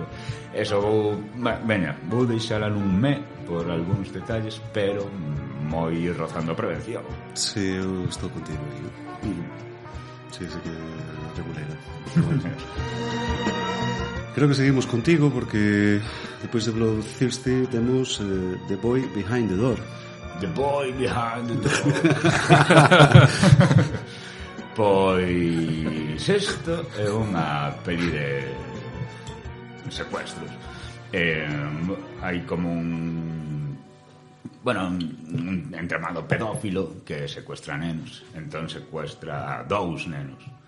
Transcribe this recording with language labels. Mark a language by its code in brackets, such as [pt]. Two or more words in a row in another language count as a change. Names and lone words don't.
[gl] Eso vou deixala nun me por algúns detalles, pero moi rozando a prevención. Sí, eu estou contigo aí. Sí, que regulera. Creo que seguimos contigo porque depois de Bloodthirsty temos The Boy Behind the Door. The Boy Behind the Door. Pois isto é unha peli de secuestros. Hai como un entramado pedófilo que secuestra nenos. Entón secuestra 2 nenos.